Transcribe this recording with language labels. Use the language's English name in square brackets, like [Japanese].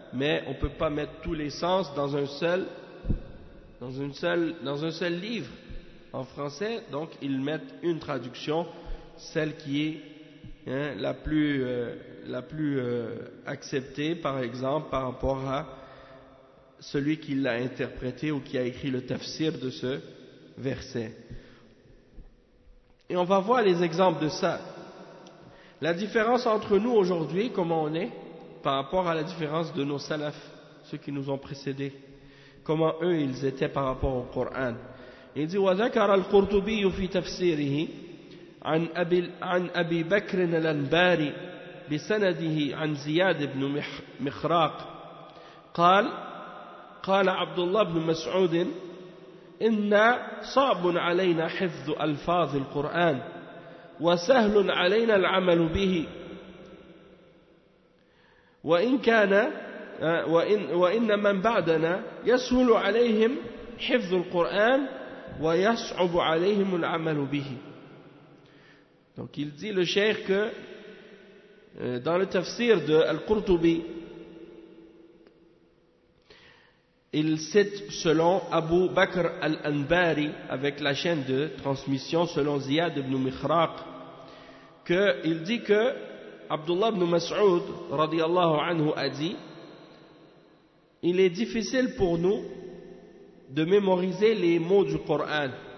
[French] Mais on ne peut pas mettre tous les sens dans un seul sens. Dans un seul livre en français, donc ils mettent une traduction, celle qui est la plus acceptée, par exemple, par rapport à celui qui l'a interprété ou qui a écrit le tafsir de ce verset. Et on va voir les exemples de ça. La différence entre nous aujourd'hui, comment on est, par rapport à la différence de nos salafs, ceux qui nous ont précédés. Comment eux ils étaient par rapport au Coran. Il dit: [Arabic] وذكر القرطبي في تفسيره عن أبي بكر الأنباري بسنده عن زياد بن مخراق قال عبد الله بن مسعود إن صعب علينا حفظ ألفاظ القرآن وسهل علينا العمل به وإن كان وإن من بعدنا يسهل عليهم حفظ القرآن ويصعب عليهم العمل به. [French] Donc il dit le cheikh que dans le tafsir de Al-Qurtubi, il cite selon Abu Bakr Al-Anbari avec la chaîne de transmission selon Ziyad ibn Mikhraq, que il dit que Abdullah ibn Mas'ud radiyallahu anhu a dit: il est difficile pour nous de mémoriser les mots du Coran.